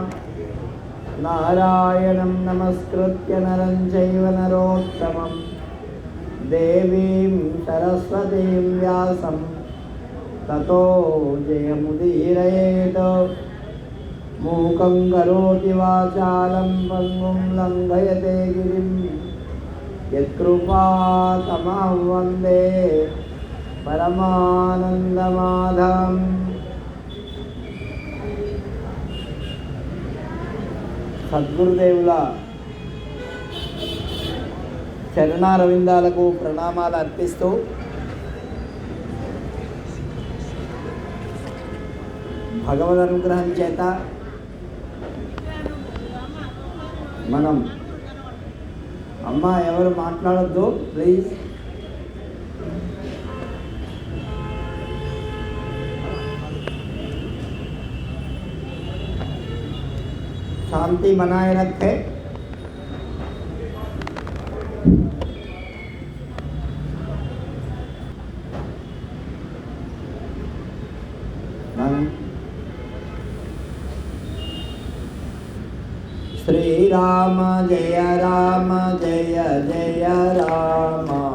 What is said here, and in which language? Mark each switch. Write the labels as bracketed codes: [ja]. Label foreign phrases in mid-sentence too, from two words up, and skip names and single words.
[sa] नारायणं नमस्कृत्य नरं चैव नरोत्तमं देवीं सरस्वतीं व्यासं ततो जयमुदीरयेत्। मूकं करोति वाचालं पङ्गुं लङ्घयते गिरिं यत्कृपातमहं वन्दे परमानन्दमाधवम्। [te] సద్గురుదేవుల చరణారవిందాలకు ప్రణామాలు అర్పిస్తూ భగవద్ అనుగ్రహం చేత మనం అమ్మ ఎవరు మాట్లాడొద్దు ప్లీజ్. [hi] शांति बनाए रखे। [sa] श्री राम जय राम जय जय राम।